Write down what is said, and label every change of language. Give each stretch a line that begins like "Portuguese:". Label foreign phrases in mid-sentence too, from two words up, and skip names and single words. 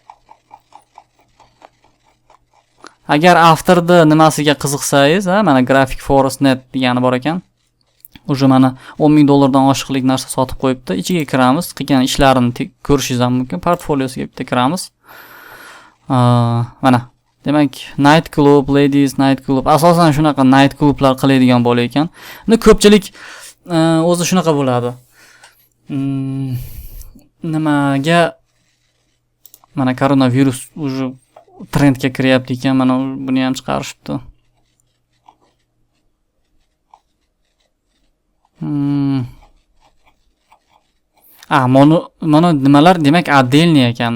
Uzbek: Agar avtorda nimasiga qiziqsangiz, mana Graphic Forest.net degani bor ekan. Уже mana $10,000 oshiqlik narsa sotib qo'yibdi. Ichiga kiramiz, qilgan ishlarini ko'rishingiz ham mumkin. Portfoliosiga bitta kiramiz. Mana. Demak,
English: night club, ladies night club.
Uzbek: Asosan shunaqa
English: night clublar
Uzbek: qiladigan bo'lar ekan. Endi ko'pchilik o'zi shunaqa bo'ladi. Nimaga mana koronavirus уже trendga kiryapti ekan, mana buni ham chiqarishibdi. Mana nimalar demak отдельный ekan.